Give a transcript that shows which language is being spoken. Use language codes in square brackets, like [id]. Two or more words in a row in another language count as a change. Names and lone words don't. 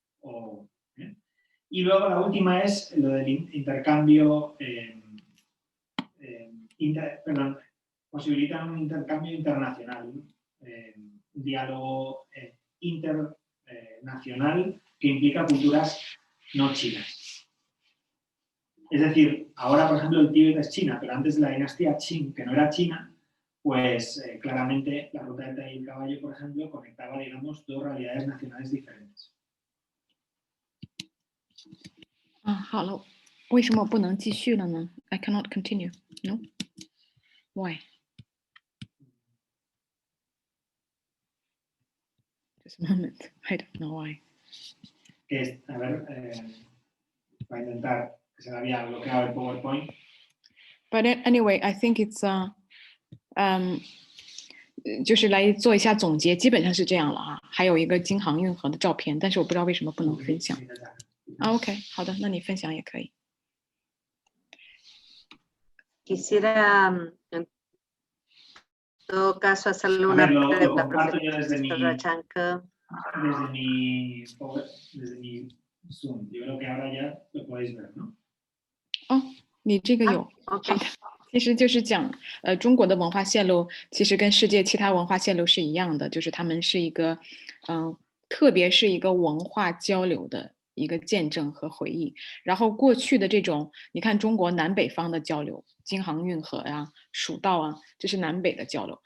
[es] Y luego la última es lo del intercambio, posibilitan un intercambio internacional, un diálogo internacional que implica culturas no chinas. Es decir, ahora, por ejemplo, el Tíbet es China, pero antes de la dinastía Qing, que no era China, pues claramente la ruta del Tai y el caballo, por ejemplo, conectaba, digamos, dos realidades nacionales diferentes. [zh] 好了，为什么不能继续了呢？ [en] I cannot continue. No? Why? Just a moment. I don't know why. [es] A ver, voy a intentar que se me había bloqueado el PowerPoint. [en] But anyway, I think it's [zh] 就是来做一下总结，基本上是这样了啊。还有一个京杭运河的照片，但是我不知道为什么不能分享。OK， 好的，那你分享也可以。 [es] Quisiera, en todo caso, hacerle una pregunta, profesora Chanca. Desde mi Zoom. Yo creo que ahora ya lo podéis ver, ¿no? [zh] 哦，你这个有。 OK。其实就是讲，中国的文化线路其实跟世界其他文化线路是一样的，就是他们是一个，特别是一个文化交流的一个见证和回忆。然后过去的这种，你看中国南北方的交流，京杭运河呀、蜀道啊，这是南北的交流。